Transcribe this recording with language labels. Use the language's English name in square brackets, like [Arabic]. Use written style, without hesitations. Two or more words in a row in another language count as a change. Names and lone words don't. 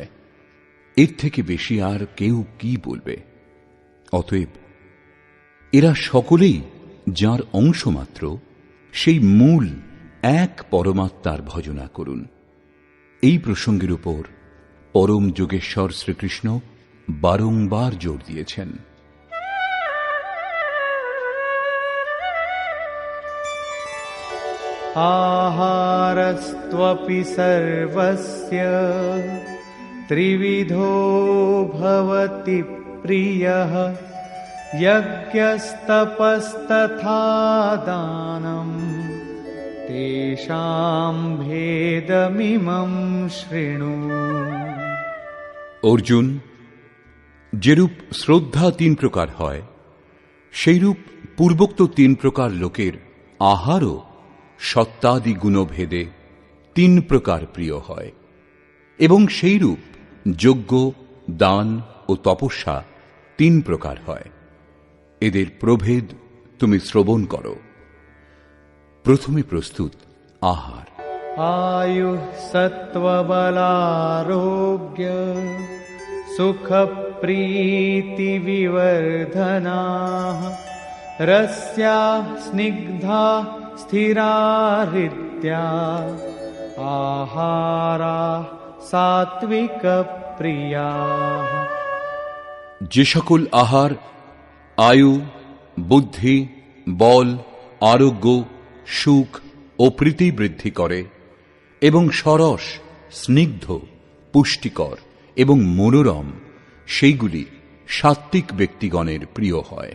[Bangla] এর থেকে বেশি আর কেউ কি বলবে? অতএব এরা সকলেই যার অংশ মাত্র, সেই মূল এক পরমাত্মার ভজনা করুন। এই প্রসঙ্গের উপর পরম যোগেশ্বর শ্রীকৃষ্ণ বারংবার জোর দিয়েছেন। [Sanskrit] आहारस्त्वपि सर्वस्य त्रिविधो भवति प्रियः यज्ञस्तपस्तथा दानम् तेषां भेदमिमं शृणु। [Bangla] অর্জুন, যেরূপ শ্রদ্ধা 3 প্রকার হয়, সেইরূপ পূর্বোক্ত 3 প্রকার লোকের আহারও সত্তাদি গুণভেদে 3 প্রকার প্রিয় হয়, এবং সেইরূপ যজ্ঞ, দান ও তপস্যা 3 প্রকার হয়। এদের প্রভেদ তুমি শ্রবণ করো। প্রথমে প্রস্তুত আহার। [Sanskrit] आयुः सत्त्वबलारोग्य सुखप्रीतिविवर्धनाः रस्याः स्निग्धा स्थिरा हृद्या आहाराः सात्विकप्रियाः। [Bangla] যে সকল আহার আয়ু, বুদ্ধি, বল, আরোগ্য, সুখ ও প্রীতি বৃদ্ধি করে এবং সরস, স্নিগ্ধ, পুষ্টিকর এবং মনোরম, সেইগুলি সাত্ত্বিক ব্যক্তিগণের প্রিয় হয়।